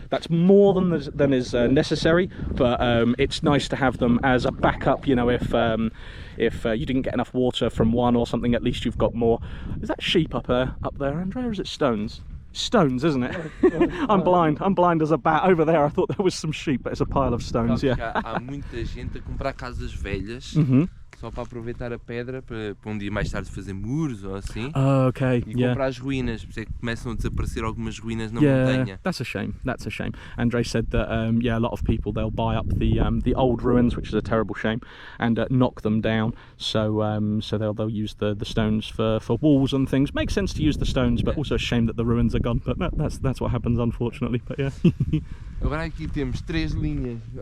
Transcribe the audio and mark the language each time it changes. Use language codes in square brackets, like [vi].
[en] That's more than is necessary, but it's nice to have them as a backup, you know, if you didn't get enough water from one or something, at least you've got more. Is that sheep up there, Andre, or is it stones? Stones, isn't it? I'm blind as a bat. Over there I thought there was some sheep, but it's a pile of stones. Yeah. [pt] Há muita gente a comprar casas velhas só para aproveitar a pedra para dia mais tarde fazer muros ou assim. [en] Okay, [pt] e comprar as ruínas, por isso é que começam a desaparecer algumas ruínas na montanha. [en] That's a shame. That's a shame. Andre said that yeah, a lot of people, they'll buy up the old ruins, which is a terrible shame, and knock them down. So so they'll use the stones for walls and things. Makes sense to use the stones, but also a shame that the ruins are gone. But that's what happens, unfortunately. But yeah. [pt] Agora aqui temos 3 linhas.